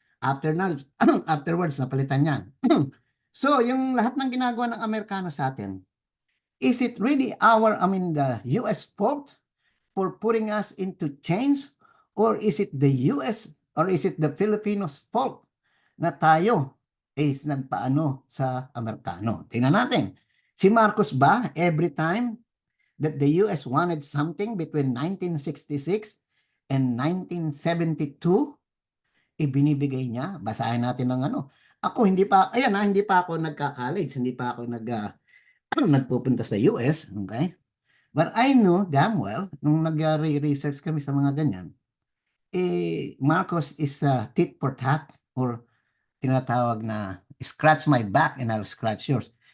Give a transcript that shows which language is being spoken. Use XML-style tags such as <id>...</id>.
<tl>Afterwards, napalitan yan. So, yung lahat ng ginagawa ng Amerikano sa atin</tl> <en>is it really the US fault for putting us into chains? Or is it the US or is it the Filipinos fault</en> <tl>na tayo</tl> <en>is</en> <tl>nagpaano sa Amerikano? Tingnan natin. Si Marcos ba,</tl> <en>every time that the US wanted something between 1966 and 1972,</en> <tl>ibinibigay niya? Basahin natin ng ano. Ako hindi pa, ayan hindi pa ako nagka-college, hindi pa ako nagpupunta sa US, okay?</tl> <en>But I know damn well,</en> <tl>nung nag-research kami sa mga ganyan,</tl> <en>Marcos is tit for tat or</en> <tl>tinatawag na</tl> <en>scratch my back and I'll scratch yours.</en>